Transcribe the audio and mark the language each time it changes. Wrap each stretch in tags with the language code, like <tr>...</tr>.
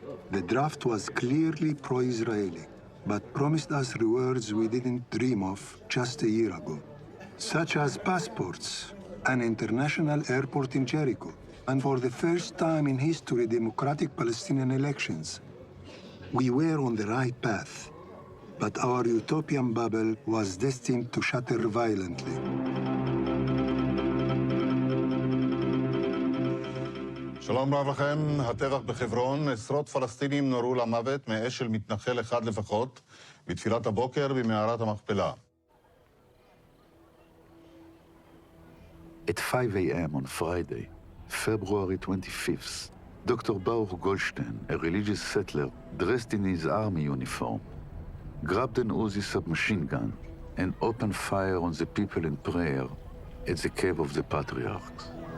<en>The draft was clearly pro-Israeli, but promised us rewards we didn't dream of just a year ago, such as passports, an international airport in Jericho, and for the first time in history, democratic Palestinian elections. We were on the right path, but our utopian bubble was destined to shatter violently.</en> <he>שלום רב לכם, הטבח בחברון, עשרות פלסטינים נורו למוות מאש של מתנחל אחד לפחות, בתפילת הבוקר במערת המכפלה.</he> <en>At 5 a.m. on Friday, February 25th, Dr. Baruch Goldstein, a religious settler dressed in his army uniform, grabbed an Uzi submachine gun and opened fire on the people in prayer at the Cave of the Patriarchs.</en>